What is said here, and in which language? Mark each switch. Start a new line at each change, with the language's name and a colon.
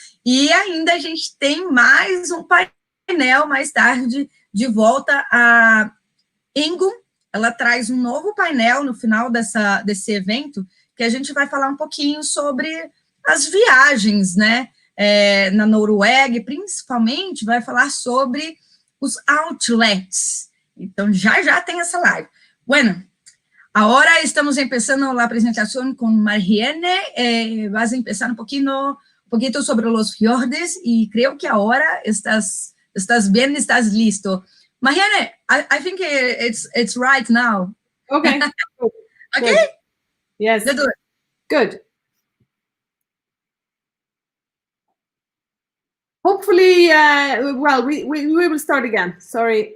Portuguese: E ainda a gente tem mais um painel mais tarde de volta a Ingunn. Ela traz um novo painel no final desse evento, que a gente vai falar um pouquinho sobre as viagens, né? Na Noruega, e principalmente vai falar sobre os outlets. Então, já tem essa live.
Spanish: Bueno, ahora estamos empezando la presentación con Marianne. Vas a empezar un poquito sobre los fiordes y creo que ahora estás bien, estás listo.
English: Marianne, I think it's right now. Okay. Okay? Good. Yes. Good. Hopefully, we will start again. Sorry.